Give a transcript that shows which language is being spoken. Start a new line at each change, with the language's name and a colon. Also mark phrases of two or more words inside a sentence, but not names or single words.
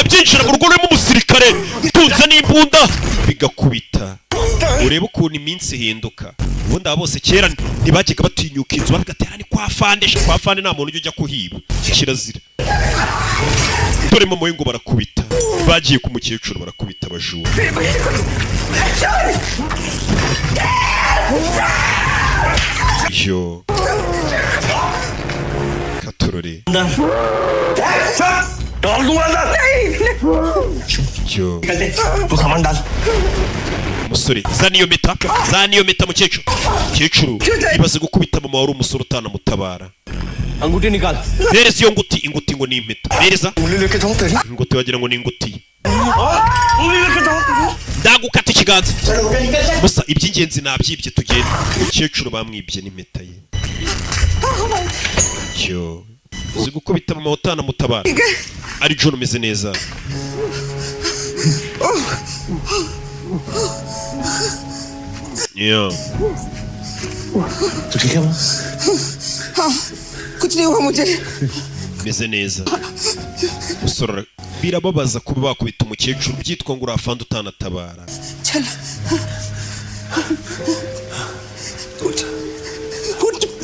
Kinyarwanda: byinjira mu rugo rurimo umusirikare utunze n'imbunda bigakubita urebe ukuntu iminsi ihinduka ubundi aba bose kera ntibajyaga batinyuka inzu bagatera ni kwa fande nta muntu ujya kuhiba kirazira dore mama we ngo barakubita bagiye ku mukecuru barakubita abajura yo katurore
Hindi: डाल दूंगा अंदर
Kinyarwanda: yo
Hindi: तू सामान डाल
Kinyarwanda: umusore zana iyo meta mukecuru ibaze gukubita mama wari umusore utanamutabara
Hindi: अंगूठी निकाल
Kinyarwanda: bereza iyo inguti ngo ni impeta bereza
Hindi: उंगली लेके जाऊं तेरी
Kinyarwanda: inguti wagira ngo ni inguti
Hindi: उंगली लेके जाऊं
Kinyarwanda: ndagukata ikiganza gusa iby'ingenzi nabyibye tugende umukecuru bamwibye n'impeta ye yo uzi gukubita mama utanamutabara ari John umeze neza yo
Hindi: तू ठीक है हाँ कुछ नहीं हुआ मुझे
Kinyarwanda: meze neza usora birababaza kuba bakubita umukecuru byitwa ngo urafanda utanatabara
Hindi: चल उठ उठ